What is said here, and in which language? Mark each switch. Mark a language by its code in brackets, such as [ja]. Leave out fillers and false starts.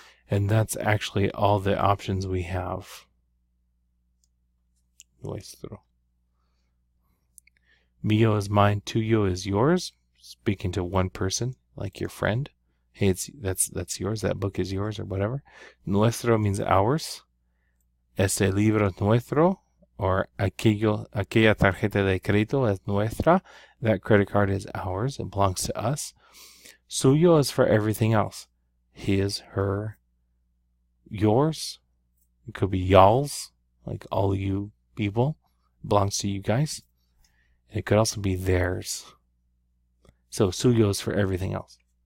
[en] And that's actually all the options we have. [es] Nuestro. [en] Mío is mine, tuyo is yours. Speaking to one person, like your friend. Hey, that's yours, that book is yours, or whatever. Nuestro means ours. [es] Este libro es nuestro, [en] or [es] aquella tarjeta de crédito es nuestra. [en] That credit card is ours, it belongs to us. Suyo is for everything else. His, her, yours. It could be y'all's, like all you people. It belongs to you guys. It could also be theirs. So suyo is for everything else.